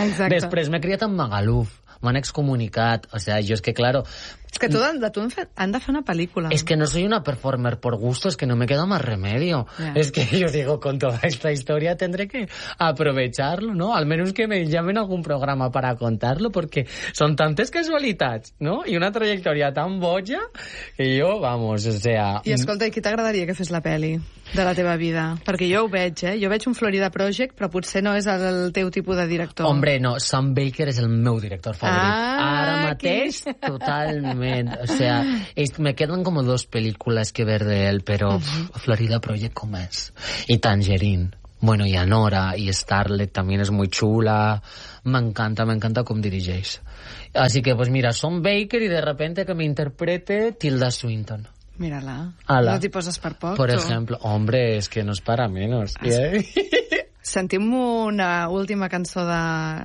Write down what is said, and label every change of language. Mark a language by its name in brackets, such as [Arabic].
[Catalan] Després m'he criat amb Magaluf. M'han excomunicat. [Spanish] O sea, [Catalan] jo és que, claro... És que tu han de fer una pel·lícula. [Spanish] És que no soy una performer por gusto, és que no me queda más remedio. Yeah. És que jo digo, con toda esta historia tendré que aprovecharlo, ¿no? Al menos que me llamen a algún programa para contarlo, porque son [Catalan] tantes casualitats, [Spanish] ¿no? Y una trayectoria tan boja que yo, vamos, o sea... [Catalan] I escolta, i qui t'agradaria que fes la peli de la teva vida? Perquè jo ho veig, eh? Jo veig un Florida Project, però potser no és el teu tipus de director. Hombre, no, Sam Baker és el meu director favorit. Ara mateix, totalment. [Spanish] O sea, me quedan como dos películas que ver de él, pero Florida Project, ¿cómo es? Y Tangerine. Bueno, y Anora y Starlet también es muy chula. Me encanta cómo dirigéis. Así que, pues mira, Son Baker y de repente que me interprete Tilda Swinton. Mírala. Ala. [Catalan] No te poses per poc. [Spanish] Por ejemplo, hombre, es que no es para menos. ¿Eh? [Catalan] Sentim una última cançó de...